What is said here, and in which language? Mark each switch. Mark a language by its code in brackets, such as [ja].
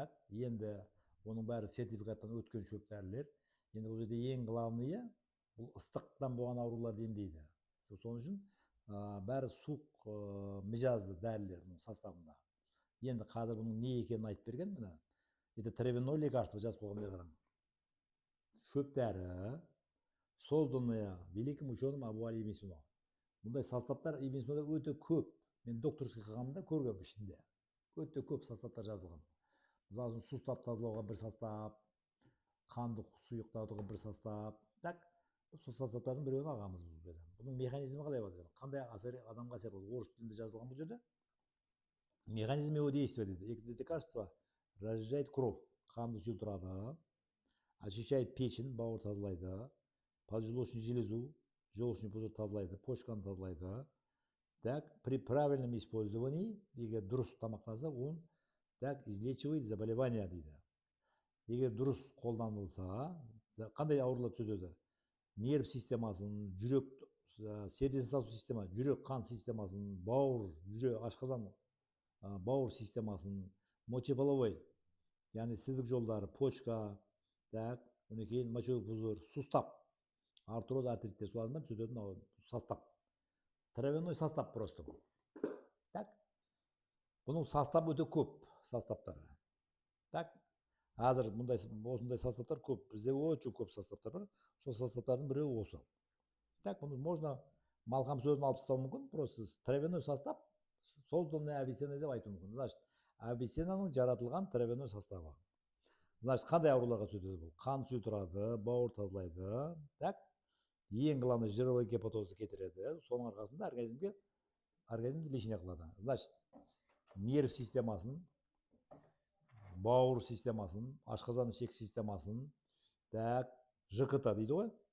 [kk] Енді оның бәрі сертификаттан өткен шөп дәрілер. Енді бұл жерде ең главное, бұл ыстықтан болған ауруларды емдейді. Соның үшін бәрі суық мижазды дәрілер составында. Енді қазір бұның не екенін айтып берген міне. [ru] Это травяное лекарство [kk] жазып қойған қараң. Шөп дәрі, [ru] созданное великим ученым Абу Али ибн Сина. [kk] Бұндай составтар Ибн-Синада өте көп. Мен докторский қылғанымда көргенмін ішінде. Өте көп составтар жазылған. Мысалы үшін сустап тазалауға бір состав, қанды сұйықтатуға бір состав. Сол составтардың біреуін алғанбыз бұл жерде. Бұның механизмі қалай болады? Қандай адамға әсер болады? Орыс тілінде жазылған бұл жерде. [ru] Механизм его действия дейді. Это лекарство разжижает кровь, [kk] қанды сұйылтырады, [ru] очищает печень, [kk] бауыр тазалайды, [ru] поджелудочную железу, желчный пузырь тазалайды, почканы тазалайды. При правильном использовании, [kk] егер дұрыс тамақтанса, [ru] он излечивает заболевания дейді. [kk] Егер дұрыс қолданылса, қандай аурулар түзетеді? Нерв системасын, жүрек, [ru] сердечно-сосудистая система, [kk] жүрек қан системасын, бауыр, жүрек, ашқазан, бауыр системасын, мочеполовой, яғни сідік жолдары, почка, одан кейін мочевой пузырь, сустав, артроз, артритте солармен түзететін состав. [ru] Травяной состав просто бұл. [kk] Бұның составы өте көп составтары. Қазір осындай составтар көп. Бізде өте көп составтар бар. Сол составтардың біреуі осы. Бұны можно малхам сөзін алып тастау мүмкін. [ru] Просто травяной состав, созданный Авиценна [kk] деп айту мүмкін. Значит, Авиценнаның жаратылған травяной составы. Значит, қандай ауруларға түседі бұл? Қан сұйылтырады, бауыр тазалайды. Ең главный жировой гепатозды кетіреді. Соның арқасында организмді лишний қылады. Значит, нерв системасын, бауыр системасын, ашқазан ішек системасын, ЖКТ дейді ғой.